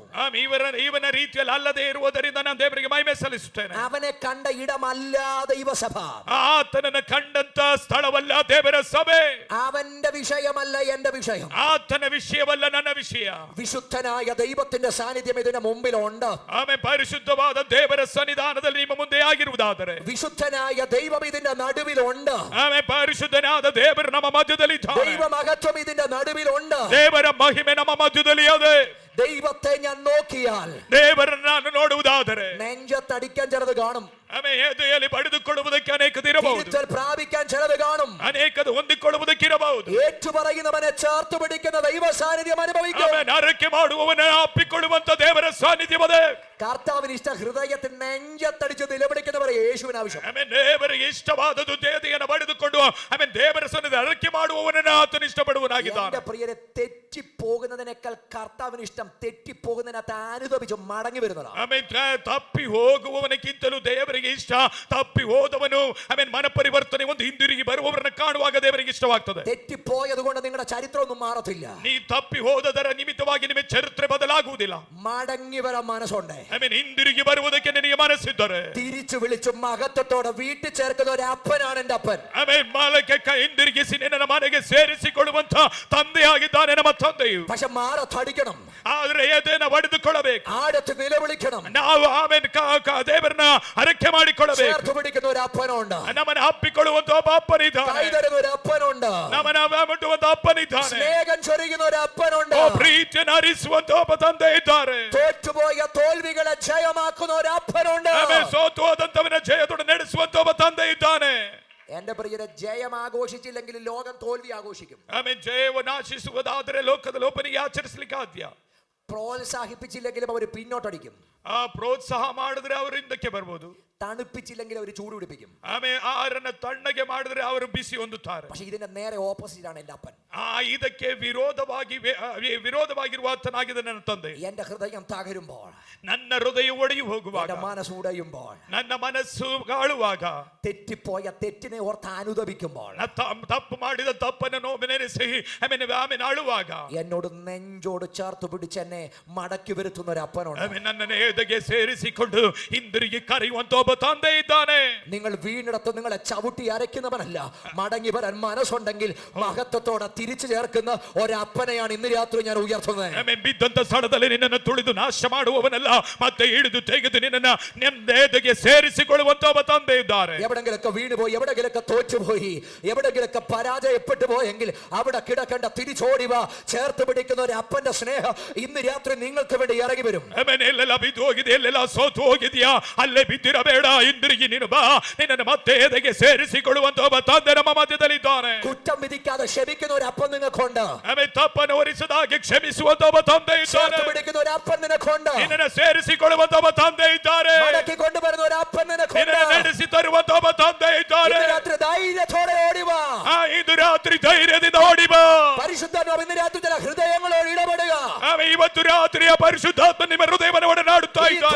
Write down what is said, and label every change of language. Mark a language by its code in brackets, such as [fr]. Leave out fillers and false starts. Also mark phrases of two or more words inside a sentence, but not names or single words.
[kn] ಇವನ ರೀತಿಯಲ್ಲಿ ಅಲ್ಲದೆ ಇರುವುದರಿಂದ ನಾನು ದೇವರಿಗೆ ಮಹಿಮೆ ಸಲ್ಲಿಸುತ್ತೇನೆ. [ml] അവനെ കണ്ട ഇടമല്ല ദൈവസഭ. [kn] ಆತನನ್ನು ಕಂಡಂತ ಸ್ಥಳವಲ್ಲ ದೇವರ ಸಭೆ. [ml] അവന്റെ വിഷയമല്ല എന്റെ വിഷയം. [kn] ಆತನ ವಿಷಯವಲ್ಲ ನನ್ನ ವಿಷಯ. [ml] വിശുദ്ധനായ ദൈവത്തിന്റെ സാന്നിധ്യം ഇതിന് മുമ്പിലുണ്ട്. [kn] ಆಮೇಲೆ ಪರಿಶುದ್ಧವಾದ ದೇವರ ಸನ್ನಿಧಾನದಲ್ಲಿ ನಿಮ್ಮ ಮುಂದೆ ಆಗಿರುವುದಾದರೆ, [ml] വിശുദ്ധനായ ദൈവം ഇതിന്റെ നടുവിലുണ്ട്. [kn] ಆಮೇಲೆ ಪರಿಶುದ್ಧನಾದ ದೇವರು ನಮ್ಮ ಮಧ್ಯದಲ್ಲಿ ಇದ್ದಾರೆ. [ml] ദൈവ മഹത്വം ഇതിന്റെ നടുവിലുണ്ട്. [kn] ದೇವರ ಮಹಿಮೆ ನಮ್ಮ ಮಧ್ಯದಲ್ಲಿ ಇದೆ. [ml] ദൈവത്തെ ഞാൻ നോക്കിയാൽ [kn] ದೇವರನ್ನ ನಾನು ನೋಡುವುದಾದರೆ [ml] നെഞ്ചത്തടിക്കാൻ ചിലത് കാണും, [kn] ಎದೆಯಲ್ಲಿ ಬಡಿದುಕೊಳ್ಳುವುದಕ್ಕೆ ಅನೇಕ ಇರಬಹುದು, [ml] തിരുത്തൽ പ്രാപിക്കാൻ ചിലത് കാണും, [kn] ಅನೇಕದು ಹೊಂದಿಕೊಳ್ಳುವುದಕ್ಕೆ ಇರಬಹುದು. [ml] ഏറ്റുപറയുന്നവനെ ചേർത്ത് പിടിക്കുന്ന ദൈവ സാന്നിധ്യം അനുഭവിക്കും. [kn] ಆರೈಕೆ ಮಾಡುವವನ ಅಪ್ಪಿಕೊಳ್ಳುವಂತ ದೇವರ ಸಾನ್ನಿಧ್ಯವೇ. [ml] കർത്താവിന് ഇഷ്ട ഹൃദയത്തിൽ നെഞ്ചത്തടിച്ച് നിലവിളിക്കുന്നവരെ യേശുവിന് ആവശ്യം. [kn] ದೇವರಿಗೆ ಇಷ್ಟವಾದದ್ದು ದೇಹವನ್ನು ಬಡಿದುಕೊಂಡು ದೇವರ ಸನ್ನಿಧಿ ಅರಕೆ ಮಾಡುವವನನ್ನ ಆತನು ಇಷ್ಟಪಡುವನಾಗಿದ್ದಾನೆ. [ml] എന്റെ പ്രിയരെ, തെറ്റിപ്പോകുന്നതിനേക്കാൾ കർത്താവിന് ഇഷ്ടം തെറ്റിപ്പോകുന്നതിനകത്ത് അനുദപിച്ച് മടങ്ങി വരുന്നതാണ്. [kn] ತಪ್ಪಿ ಹೋಗುವವನಕ್ಕಿಂತಲೂ ದೇವರಿಗೆ ಇಷ್ಟ ತಪ್ಪಿ ಹೋದವನು ಮನಪರಿವರ್ತನೆ ಒಂದು ಹಿಂದಿರುಗಿ ಬರುವವರನ್ನ ಕಾಣುವಾಗ ದೇವರಿಗೆ ಇಷ್ಟವಾಗ್ತದೆ. [ml] തെറ്റിപ്പോയത് കൊണ്ട് നിങ്ങളുടെ ചരിത്രമൊന്നും മാറത്തില്ല. [kn] ನೀ ತಪ್ಪಿ ಹೋದದರ ನಿಮಿತ್ತವಾಗಿ ನಿಮ್ಮ ಚರಿತ್ರೆ ಬದಲಾಗುವುದಿಲ್ಲ. [ml] മടങ്ങി വരാൻ മനസ്സുണ്ട്. [kn] ಹಿಂದಿರುಗಿ ಬರುವುದಕ್ಕೆ ನಿನಗೆ ಮನಸ್ಸಿದ್ದರೆ [ml] തിരിച്ചു വിളിച്ചു മഹത്വത്തോടെ വീട്ടിൽ ചേർക്കുന്ന ഒരു അപ്പനാണ് എന്റെ അപ്പൻ. [kn] ಮಾಲಕ್ಕೆ ಹಿಂದಿರುಗಿಸಿ ನಿನ್ನ ಮನೆಗೆ ಸೇರಿಸಿಕೊಳ್ಳುವಂತ ತಂದೆಯಾಗಿದ್ದಾನೆ ನಮ್ಮ ತಂದೆಯು. [ml] പക്ഷെ മാറത്തടിക്കണം, [kn] ಆದ್ರೆ ಎದೆನ ಬಡಿದುಕೊಳ್ಳಬೇಕು, [ml] ആടത്ത് നിലവിളിക്കണം. [kn] ನಾವು ದೇವರನ್ನ ಅರಕೆ ಮಾಡಿಕೊಳ್ಳಬೇಕು. [ml] ചേർത്ത് പിടിക്കുന്ന ഒരു അപ്പനുണ്ട്, [kn] ನಮ್ಮನ್ನ ಅಪ್ಪಿಕೊಳ್ಳುವಂತ ಒಬ್ಬ ಅಪ್ಪನಿದ್ದಾನೆ, [ml] കൈതരുന്ന ഒരു അപ്പനുണ്ട്, [kn] ನಮ್ಮನ್ನ ಮುಟ್ಟುವಂತ ಅಪ್ಪನಿದ್ದಾನೆ, [ml] സ്നേഹം ചൊരിയുന്ന ഒരു അപ്പനുണ്ട്, [kn] ಪ್ರೀತಿಯನ್ನು ಹರಿಸುವಂತ ಒಬ್ಬ ತಂದೆ ಇದ್ದಾರೆ, [ml] തോറ്റുപോയ തോൽവികളെ ജയമാക്കുന്ന ഒരു അപ്പനുണ്ട്, [kn] ಸೋತು ಹೋದಂತವನ ಜಯದೊಡೆ ನಡೆಸುವಂತ ಒಬ್ಬ ತಂದೆ ಇದ್ದಾನೆ. [ml] എന്റെ പ്രിയരെ, ജയം ആഘോഷിച്ചില്ലെങ്കിൽ ലോകം തോൽവി ആഘോഷിക്കും. [kn] ಜಯವನ್ನು ಆಶಿಸುವುದಾದರೆ ಲೋಕದ ಲೋಪನಿಗೆ ಆಚರಿಸಲಿಕ್ಕೆ ಸಾಧ್ಯ. [ml] പ്രോത്സാഹിപ്പിച്ചില്ലെങ്കിലും അവർ പിന്നോട്ടടിക്കും. [kn] ಪ್ರೋತ್ಸಾಹ ಮಾಡಿದ್ರೆ ಅವರು ಹಿಂದಕ್ಕೆ ಬರ್ಬೋದು. [ml] തണുപ്പിച്ചില്ലെങ്കിൽ അവർ ചൂട് പിടിപ്പിക്കും. [kn] ಆರನ್ನ ತಣ್ಣಗೆ ಮಾಡಿದ್ರೆ ಅವರು ಬಿಸಿ ಹೊಂದುತ್ತಾರೆ. [ml] പക്ഷെ ഇതിന്റെ നേരെ ഓപ്പോസിറ്റ് ആണ് എന്റെ അപ്പൻ. [kn] ಇದಕ್ಕೆ ವಿರೋಧವಾಗಿರುವ ಆತನಾಗಿದೆ ನನ್ನ ತಂದೆ. [ml] എന്റെ ഹൃദയം തകരുമ്പോൾ, [kn] ನನ್ನ ಹೃದಯ ಒಡೆಯು ಹೋಗುವಾಗ, [ml] മനസ്സ് ഉടയുമ്പോൾ, [kn] ನನ್ನ ಮನಸ್ಸು ಗಾಳುವಾಗ, [ml] തെറ്റിപ്പോയ തെറ്റിനെ ഓർത്ത് അനുദപിക്കുമ്പോൾ, [kn] ತಪ್ಪು ಮಾಡಿದ ತಪ್ಪನ್ನು ನೋವೆನೆಸಿ ಆಮೇಲೆ ಅಳುವಾಗ, [ml] എന്നോട് നെഞ്ചോട് ചേർത്ത് പിടിച്ച് എന്നെ മടക്കി വരുത്തുന്ന ഒരു അപ്പനുണ്ട്. [kn] ನನ್ನನ್ನು ಎದೆಗೆ ಸೇರಿಸಿಕೊಂಡು ಹಿಂದಿರುಗಿ ಕರೆಯುವಂತ ಒಬ್ಬ ತಂದೆ ಇದ್ದಾನೆ. [ml] നിങ്ങൾ വീണിടത്ത് നിങ്ങളെ ചവിട്ടി അരയ്ക്കുന്നവനല്ല, മടങ്ങി വരാൻ മനസ്സുണ്ടെങ്കിൽ മഹത്വത്തോടെ തിരിച്ചു ചേർക്കുന്ന ഒരപ്പനെയാണ് ഇന്ന് രാത്രി ഞാൻ ഉയർത്തുന്നത്. [kn] ಬಿದ್ದಂತ ಸ್ಥಳದಲ್ಲಿ ನಿನ್ನನ್ನು ತುಳಿದು ನಾಶ ಮಾಡುವವನಲ್ಲ, ಮತ್ತೆ ಹಿಡಿದು ತೆಗೆದು ನಿನ್ನನ್ನು ನೆಮ್ಮದಿಗೆ ಸೇರಿಸಿಕೊಳ್ಳುವಂತ ಒಬ್ಬ ತಂದೆ ಇದ್ದಾರೆ. [ml] എവിടെങ്കിലൊക്കെ വീണുപോയി, എവിടെങ്കിലൊക്കെ തോറ്റുപോയി, എവിടെങ്കിലൊക്കെ പരാജയപ്പെട്ടു പോയെങ്കിൽ അവിടെ കിടക്കേണ്ട തിരിച്ചോടിവ ചേർത്ത് പിടിക്കുന്ന ഒരു അപ്പന്റെ സ്നേഹം ഇന്ന് രാത്രി നിങ്ങൾക്ക് വേണ്ടി ഇറങ്ങി വരും. [kn] ಎಲ್ಲೆಲ್ಲ ಬಿದ್ದು ಹೋಗಿದೆ, ಎಲ್ಲೆಲ್ಲ ಸೋತು ಹೋಗಿದೆಯಾ, ಅಲ್ಲೇ ಬಿದ್ದಿರಬೇಡ, ಹಿಂದಿರುಗಿ ನೀನು ಬಾ, ನಿನ್ನನ್ನು ಮತ್ತೆ ಎದೆಗೆ ಸೇರಿಸಿಕೊಳ್ಳುವಂತ ಒಬ್ಬ ತಂದೆ ನಮ್ಮ ಮಧ್ಯದಲ್ಲಿದ್ದಾನೆ. [ml] കുറ്റം വിധിക്കാതെ ക്ഷമിക്കുന്ന ഒരു അപ്പൻ നിങ്ങൾക്കുണ്ട്. [kn] ತಪ್ಪನ್ನು ಹೊರಿಸದಾಗಿ ಕ್ಷಮಿಸುವಂತ ಒಬ್ಬ ತಂದೆ ಇದ್ದಾನೆ. [ml] പിടിക്കുന്ന ഒരു അപ്പൻ നിനക്കുണ്ട്. [kn] ನಿನ್ನನ್ನು ಸೇರಿಸಿಕೊಳ್ಳುವಂತ ಒಬ್ಬ ತಂದೆ ಇದ್ದಾರೆ. [ml] മടക്കി കൊണ്ടുവരുന്ന ഒരു അപ്പൻ നിനക്കുണ്ട്. [kn] ನಿನ್ನನ್ನು ನಡೆಸಿ ತರುವಂತ ಒಬ್ಬ ತಂದೆ ಇದ್ದಾರೆ. [ml] രാത്രി ധൈര്യത്തോടെ ഓടിവാ. [kn] ಇದು ರಾತ್ರಿ ಧೈರ್ಯದಿಂದ ಓಡಿ ಬಾ. [ml] പരിശുദ്ധാത്മാവ് ഇന്ന് രാത്രി ചില ഹൃദയങ്ങളോട് ഇടപെടുക. [kn] ಇವತ್ತು ರಾತ್ರಿಯ ಪರಿಶುದ್ಧಾತ್ಮ ನಿಮ್ಮ ಹೃದಯವನ್ನು ಒಡನಾಡುತ್ತಾ ಇದ್ದಾನೆ.